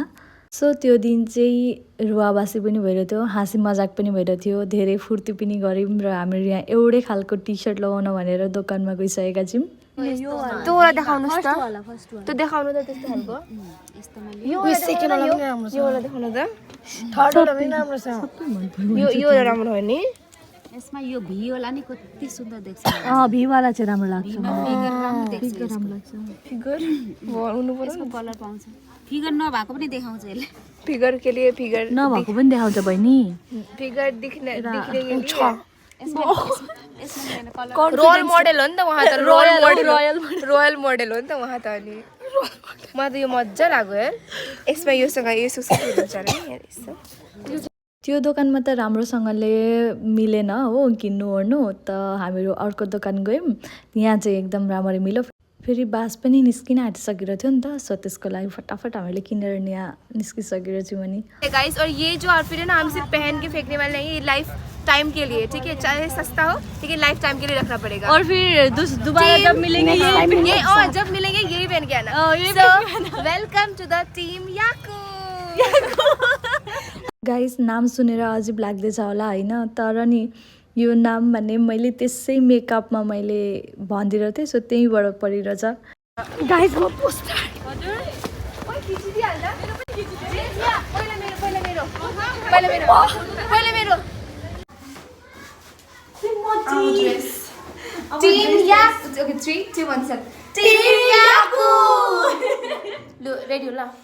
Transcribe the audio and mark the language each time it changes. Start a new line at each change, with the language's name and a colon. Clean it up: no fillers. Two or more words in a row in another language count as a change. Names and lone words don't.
Nepali: सो त्यो दिन चाहिँ रुवाबासी पनि भइरहेको थियो, हाँसी मजाक पनि भइरहेको थियो, धेरै फुर्ती पनि गऱ्यौँ र हाम्रो यहाँ एउटै खालको टी सर्ट लगाउन भनेर दोकानमा गइसकेका छौँ। त्यो वाला देखाउनुस् त, त्यो देखाउनु त त्यस्तो खालको। यो सेकेन्ड वाला पनि राम्रो छ, यो वाला देखाउनु त। थर्ड वाला पनि राम्रो छ, यो राम्रो हो नि। यसमा यो भी वाला नि कति सुन्दर देख्छ। भी वाला चाहिँ राम्रो लाग्छ। फिगर राम्रो देख्छ, राम्रो लाग्छ। फिगर हुनु पर्यो, यसको कलर पाउँछ। फिगर नभएको पनि देखाउँछ यसले।
Hindi: फिगर के लिए फिगर
Nepali: नभएको पनि देखाउँछ बहिनी।
Hindi: फिगर दिख्ने के लिए
Nepali: यसमा हेर्नु कलर रोल मोडल हो नि त उहाँ त, रोयल मोडल हो नि त उहाँ त। अनि मलाई त यो मजा लाग्यो यार, यसमा योसँग यो सुस्किनु हुन्छ नि यार यस्तो। त्यो दोकानमा त राम्रोसँगले मिलेन हो किन्नु ओर्नु, त हामीहरू अर्को दोकान गयौँ, यहाँ चाहिँ एकदम राम्ररी मिल्यो। फेरि बास पनि निस्किन आँटिसकेको थियो नि त, सो त्यसको लागि फटाफट हामीले किनेर यहाँ निस्किसकेको छौँ। अनि
Hindi: गाइस और ये जो आउटफिट है ना, हम सिर्फ पहन के फेंकने वाले नहीं, ये
English: life time
Hindi: के लिए, ठीक है। चाहे सस्ता हो लेकिन
English: life time
Hindi: के लिए रखना पड़ेगा। और फिर दोबारा जब मिलेंगे ये और जब मिलेंगे यही पहन के आना।
English: so welcome to the team Yaku.
Nepali: गाइस नाम सुनेर अजिब लाग्दैछ होला होइन, तर नि यो नाम भने मैले त्यसै मेकअपमा मैले भनिदिएको थिएँ, सो त्यहीँबाट परिरहेछ। गाइस म पोस्टर टीम याकू। ओके 3 2 1 7 टीम याकू। लो रेडी हो ल।